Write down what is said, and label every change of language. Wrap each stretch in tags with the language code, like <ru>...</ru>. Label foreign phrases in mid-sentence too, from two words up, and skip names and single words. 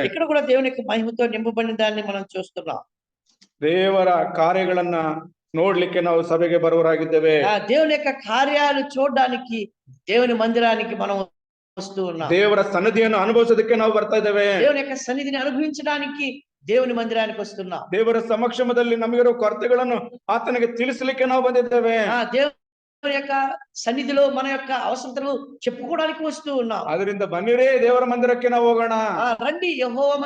<te>ఇక్కడ కూడా దేవుని యొక్క మహిమతో నింపబడిన దాన్ని మనం చూస్తున్నాం.</te> <kn>ದೇವರ ಕಾರ್ಯಗಳನ್ನ ನೋಡ್ಲಿಕ್ಕೆ ನಾವು ಸಭೆಗೆ ಬರುವರಾಗಿದ್ದೇವೆ.</kn> <te>దేవుని యొక్క కార్యాలు చూడడానికి దేవుని మందిరానికి మనం వస్తూ ఉన్నాం.</te> <kn>ದೇವರ ಸನ್ನಿಧಿಯನ್ನು ಅನುಭವಿಸೋದಕ್ಕೆ ನಾವು ಬರ್ತಾ ಇದ್ದೇವೆ.</kn> <te>దేవుని యొక్క సన్నిధిని అనుభవించడానికి దేవుని మందిరానికి వస్తున్నాం.</te> <kn>ದೇವರ ಸಮಕ್ಷಮದಲ್ಲಿ ನಮಗಿರೋ ಕೊರತೆಗಳನ್ನು ಆತನಿಗೆ ತಿಳಿಸಲಿಕ್ಕೆ ನಾವು ಬಂದಿದ್ದೇವೆ.</kn> <te>దేవుని యొక్క సన్నిధిలో మన యొక్క అవసరతలు చెప్పుకోవడానికి వస్తూ ఉన్నాం.</te> <kn>ಅದರಿಂದ ಬನ್ನಿರೇ ದೇವರ ಮಂದಿರಕ್ಕೆ ನಾವು ಹೋಗೋಣ.</kn>